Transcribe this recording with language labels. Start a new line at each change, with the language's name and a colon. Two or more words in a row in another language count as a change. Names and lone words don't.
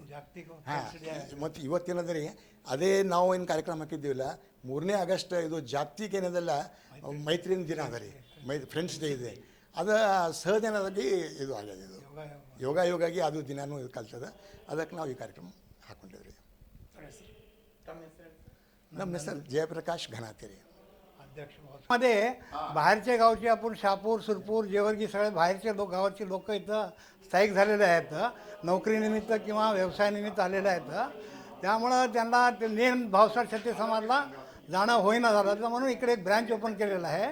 Kannada: ಹಾಂ, ಮತ್ತು ಇವತ್ತೇನಂದರೆ ಅದೇ ನಾವು ಏನು ಕಾರ್ಯಕ್ರಮ ಹಾಕಿದ್ದೀವಲ್ಲ, 3ನೇ ಆಗಸ್ಟ್ ಇದು ಜಾಗತಿಕ ಏನದಲ್ಲ ಮೈತ್ರಿನ ದಿನ ಅದ ರೀ,
English: friends day
Kannada: ಇದೆ. ಅದು ಸಹಜನವಾಗಿ ಇದು ಆಗ್ಯದ, ಇದು ಯೋಗ ಅದು ದಿನಾನೂ ಇದು ಕಲ್ತದ. ಅದಕ್ಕೆ ನಾವು ಈ ಕಾರ್ಯಕ್ರಮ ಹಾಕ್ಕೊಂಡಿದ್ರಿ. ನಮ್ಮ ಹೆಸರು जयप्रकाश घनाते रे.
Marathi: मध्ये बाहेरच्या गावचे आपण शहापूर, सुरपूर, जेवर्गी सगळे बाहेरचे गावाची लोक इथं स्थायिक झालेले आहेत, नोकरीनिमित्त किंवा व्यवसायानिमित्त आलेले आहेत. त्यामुळं त्यांना ते मेन भावसार क्षत्रिय समाजला जाणं होईना झालं, तर म्हणून इकडे एक
English: branch open
Marathi: केलेलं आहे.